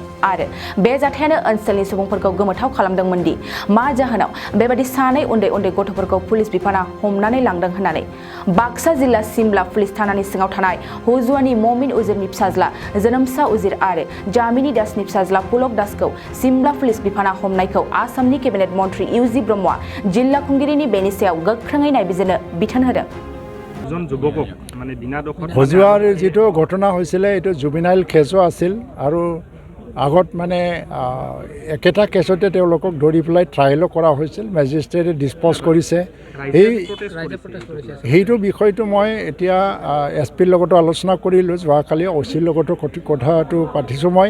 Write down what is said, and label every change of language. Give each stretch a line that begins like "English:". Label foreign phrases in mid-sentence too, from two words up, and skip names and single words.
Bodo: आरो बे जाथायानो ओनसोलनि सुबुंफोरखौ गोमोथाव खालामदोंमोन दि मा जाहोनाव बेबादि सानै उन्दै गथ'फोरखौ पुलिस बिफाना हमनानै लांदों होननानै बाक्सा जिल्ला सिमला पुलिस थानानि सिङाव थानाय हुजुवानि ममिन उजिरनि फिसाज्ला जोनोमसा उजिर आरो जामिनी दासनि फिसाज्ला पुलक दासखौ सिमला पुलिस बिफाना हमनायखौ आसामनि केबिनेट मन्त्री इउजि ब्रह्मआ जिल्ला खुंगिरिनि बेनि सायाव गोख्रोङै नायबिजिरनो बिथोन होदों।
Assamese: हुजुৱাৰ যিটো ঘটনা হৈছিলে এইটো
English: juvenile case
Assamese: আছিল আৰু আগত মানে একেটা কেছতে তেওঁলোকক ধৰি পেলাই ট্ৰায়েলো কৰা হৈছিল,
English: magistrate dispose
Assamese: কৰিছে। সেইটো বিষয়টো মই এতিয়া এছ পিৰ লগতো আলোচনা কৰিলোঁ, যোৱাকালি অ'চিৰ লগতো কথাটো পাতিছোঁ মই।